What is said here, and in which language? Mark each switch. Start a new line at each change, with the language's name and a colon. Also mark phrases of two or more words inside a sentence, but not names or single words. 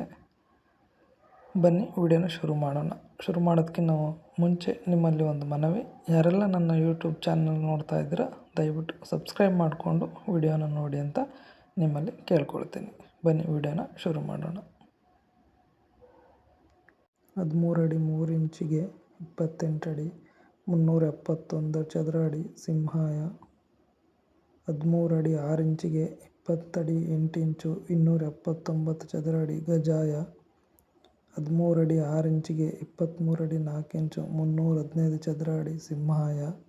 Kannada: ಬನ್ನಿ ವಿಡಿಯೋನ ಶುರು ಮಾಡೋಣ. ಶುರು ಮಾಡೋದಕ್ಕಿಂತ ಮುಂಚೆ ನಿಮ್ಮಲ್ಲಿ ಒಂದು ಮನವಿ, ಯಾರೆಲ್ಲ ನನ್ನ
English: YouTube channel
Kannada: ನೋಡ್ತಾ ಇದ್ದೀರಾ ದಯವಿಟ್ಟು ಸಬ್ಸ್ಕ್ರೈಬ್ ಮಾಡಿಕೊಂಡು ವಿಡಿಯೋನ ನೋಡಿ ಅಂತ ನಿಮ್ಮಲ್ಲಿ ಕೇಳ್ಕೊಳ್ತೀನಿ. ಬನ್ನಿ ವಿಡಿಯೋನ ಶುರು ಮಾಡೋಣ. 13 ಅಡಿ 3 ಇಂಚಿಗೆ 28 ಅಡಿ 371 ಚದರ ಅಡಿ ಸಿಂಹಾಯ. 13 ಅಡಿ 6 ಇಂಚಿಗೆ 20 ಅಡಿ 8 ಇಂಚು 279 ಚದರ ಅಡಿ ಗಜಾಯ. 13 ಅಡಿ 6 ಇಂಚಿಗೆ 23 ಅಡಿ 4 ಇಂಚು 315 ಚದರ ಅಡಿ ಸಿಂಹಾಯ.